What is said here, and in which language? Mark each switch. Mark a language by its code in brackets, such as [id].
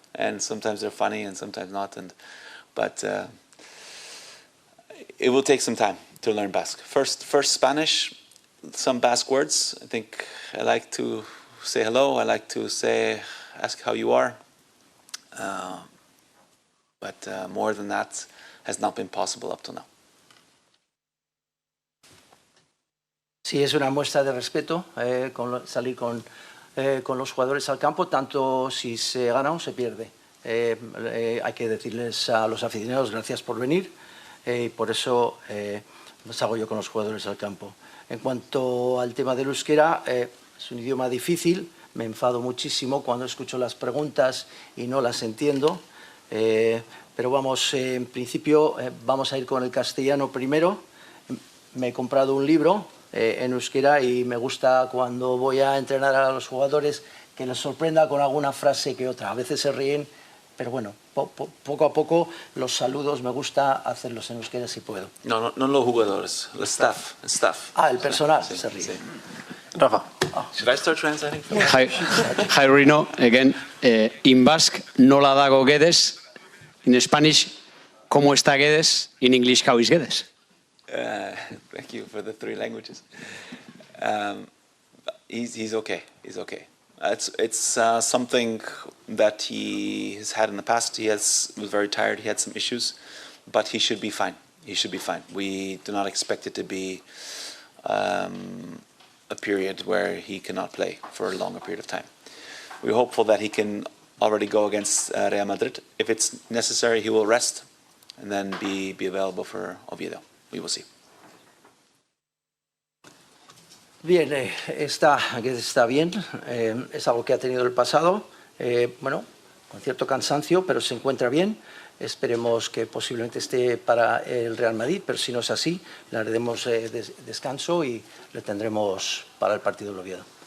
[en] And sometimes they're funny, and sometimes not. But it will take some time to learn Basque. First Spanish, some Basque words. I think I like to say hello. I like to ask how you are. But more than that has not been possible up to now. [es] Sí, es una muestra de respeto salir con los jugadores al campo, tanto si se gana o se pierde. Hay que decirles a los aficionados gracias por venir y por eso los hago yo con los jugadores al campo. En cuanto al tema del euskera, es un idioma difícil, me enfado muchísimo cuando escucho las preguntas y no las entiendo, pero vamos, en principio vamos a ir con el castellano primero. Me he comprado un libro en euskera y me gusta cuando voy a entrenar a los jugadores que les sorprenda con alguna frase que otra. A veces se ríen, pero bueno, poco a poco los saludos me gusta hacerlos en euskera si puedo. No los jugadores, el staff. El personal se ríe. Sí. [en] Rafa, should I start translating? Hi Rino, again. In Basque, [eu] nola dago Guedes. [en] In Spanish, [es] ¿cómo está Guedes? [en] In English, how is Guedes? Thank you for the 3 languages. He's okay. He's okay. It's something that he has had in the past. He was very tired. He had some issues, but he should be fine. He should be fine. We do not expect it to be a period where he cannot play for a longer period of time. We're hopeful that he can already go against Real Madrid. If it's necessary, he will rest and then be available for Oviedo. We will see. [es] Bien, está bien, es algo que ha tenido el pasado, bueno, con cierto cansancio, pero se encuentra bien. Esperemos que posiblemente esté para el Real Madrid, pero si no es así, le haremos descanso y le tendremos para el partido de Oviedo.